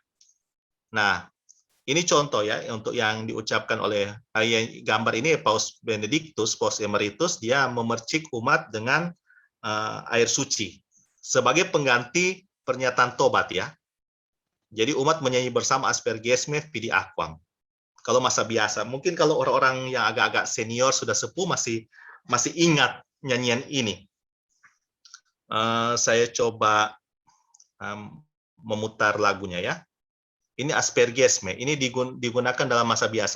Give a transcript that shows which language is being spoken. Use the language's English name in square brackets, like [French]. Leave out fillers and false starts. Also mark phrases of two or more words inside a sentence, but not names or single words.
[Indonesian] Nah, ini contoh ya untuk yang diucapkan oleh gambar ini Paus Benedictus, Paus Emeritus, dia memercik umat dengan air suci sebagai pengganti pernyataan tobat ya. Jadi umat menyanyi bersama [Latin] aspergesme fidi aquam. [Indonesian] Kalau masa biasa, mungkin kalau orang-orang yang agak-agak senior sudah sepuh masih ingat nyanyian ini. Saya coba memutar lagunya ya. Ini aspergesme, ini digunakan dalam masa biasa.